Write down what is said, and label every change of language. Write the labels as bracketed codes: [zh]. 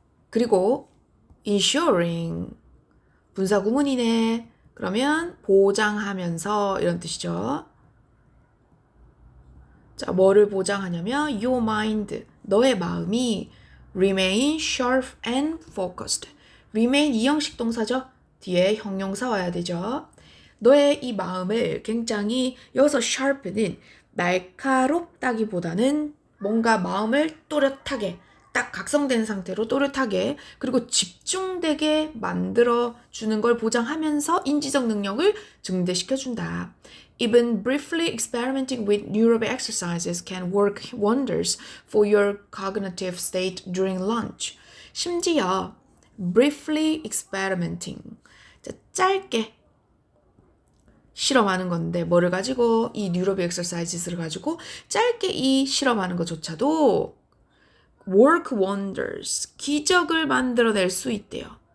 [ko] 그리고 ensuring, 분사구문이네. 그러면 보장하면서 이런 뜻이죠. 자, 뭐를 보장하냐면 [en] your mind, [ko] 너의 마음이 [en] remain sharp and focused. [ko] remain 이형식 동사죠. 뒤에 형용사 와야 되죠. 너의 이 마음을 굉장히 여기서 sharp는 날카롭다기보다는 뭔가 마음을 또렷하게 딱 각성된 상태로 또렷하게 그리고 집중되게 만들어주는 걸 보장하면서 인지적 능력을 증대시켜준다. [en] Even briefly experimenting with neurobic exercises can work wonders for your cognitive state during lunch. [ko] 심지어 [en] briefly experimenting, [ko] 짧게 실험하는 건데 뭐를 가지고 이 뉴로빅 엑서사이즈를 가지고 짧게 이 실험하는 것조차도 [en] work wonders, [ko] 기적을 만들어낼 수 있대요.